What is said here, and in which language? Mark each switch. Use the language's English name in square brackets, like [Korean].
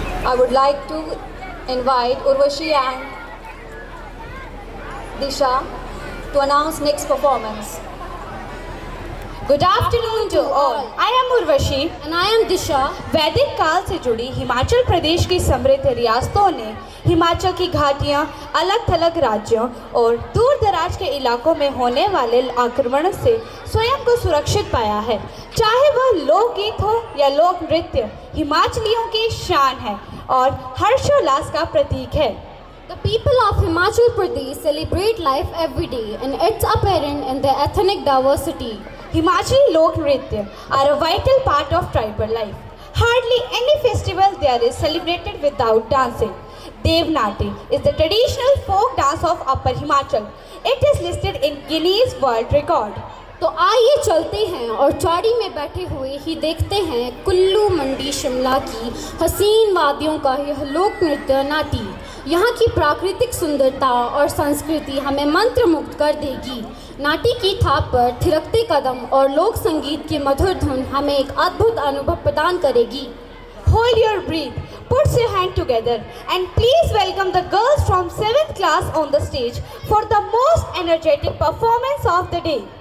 [English] I would like to invite Urvashi and Disha to announce next performance. Good afternoon to all. I am Urvashi And I am Disha. [Hindi] वैदिक काल से जुड़ी हिमाचल प्रदेश की समृद्ध रियासतों ने हिमाचल की घाटियाँ अलग थलग राज्यों और दूर दराज के इलाकों में होने वाले आक्रमण से स्वयं को सुरक्षित पाया है। चाहे वह लोकगीत हो या लोक नृत्य, हिमाचलियों की शान है और हर्षोल्लास का प्रतीक है। [English] The people of Himachal Pradesh celebrate life every day and it's apparent in their ethnic diversity. Himachali [Hindi] लोक नृत्य [English] are a vital part of tribal life. Hardly any festival there is celebrated without dancing. Devnati is the traditional folk dance of Upper Himachal. It is listed in Guinness World Record. [Hindi] तो आइए चलते हैं और चौड़ी में बैठे हुए ही देखते हैं कुल्लू मंडी शिमला की हसीन वादियों का यह लोक नृत्य नाटी। यहाँ की प्राकृतिक सुंदरता और संस्कृति हमें मंत्रमुग्ध कर देगी। नाटी की थाप पर थिरकते कदम और लोक संगीत की मधुर धुन हमें एक अद्भुत अनुभव प्रदान करेगी। [English] Hold your breath, put your hand together and please welcome the girls from 7th class on the stage for the most energetic performance of the day.